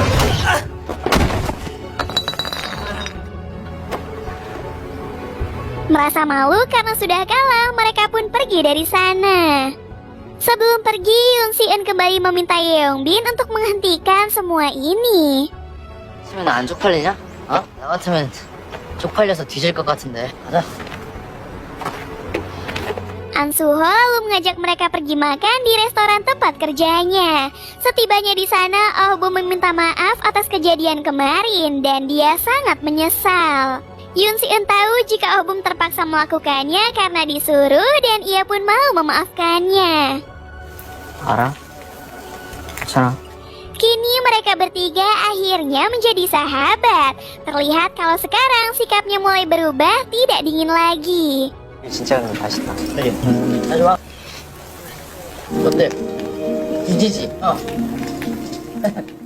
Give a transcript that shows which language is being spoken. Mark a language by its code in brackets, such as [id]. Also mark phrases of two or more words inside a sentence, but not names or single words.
[id] Merasa malu karena sudah kalah, mereka pun pergi dari sana. Sebelum pergi, Yoon Si Eun kembali meminta Hyung Bin untuk menghentikan semua ini. [ko] 수면 안 쪽팔리냐? 어? 나 같으면 쪽팔려서 뒤질 것 같은데. 가자. [id] An Suho lalu mengajak mereka pergi makan di restoran tempat kerjanya. Setibanya di sana, Oh Bum meminta maaf atas kejadian kemarin dan dia sangat menyesal. Yoon Si Eun tahu jika Oh Bum terpaksa melakukannya karena disuruh dan ia pun mau memaafkannya. [ko] 알아? 괜찮아. [id] Kini mereka bertiga akhirnya menjadi sahabat. Terlihat kalau sekarang sikapnya mulai berubah, tidak dingin lagi. [ko] 진짜 근데 맛있다. 그래. 잘 좋아. 어때? 뒤지지? 어.